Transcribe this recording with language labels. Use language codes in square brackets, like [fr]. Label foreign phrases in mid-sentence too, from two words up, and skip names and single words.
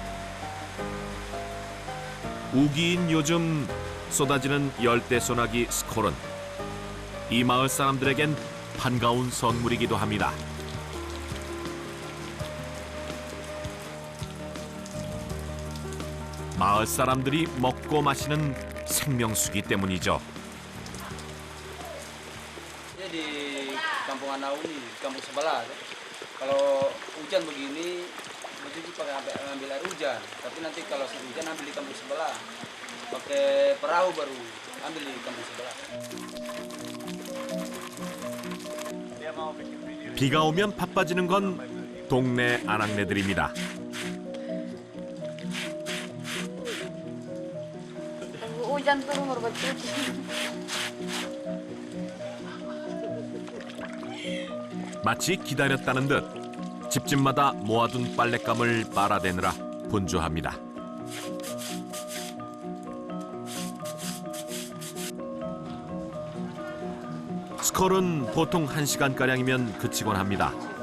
[ko] 우기인 요즘 쏟아지는 열대 소나기 스콜은 이 마을 사람들에겐 반가운 선물이기도 합니다. 마을 사람들이 먹고 마시는 생명수기 때문이죠. [ms] Di kampung Anau ini, kampung sebelah. Kalau hujan begini, mesti pakai ambil air hujan. Tapi nanti kalau hujan ambil di kampung sebelah. Pakai perahu baru ambil di kampung sebelah. [ko] 비가 오면 바빠지는 건 동네 아낙네들입니다. [ms] Hujan turun baru bercuci. [ko] 마치 기다렸다는 듯 집집마다 모아둔 빨랫감을 빨아대느라 분주합니다. 스콜은 보통 1시간가량이면 그치곤 합니다.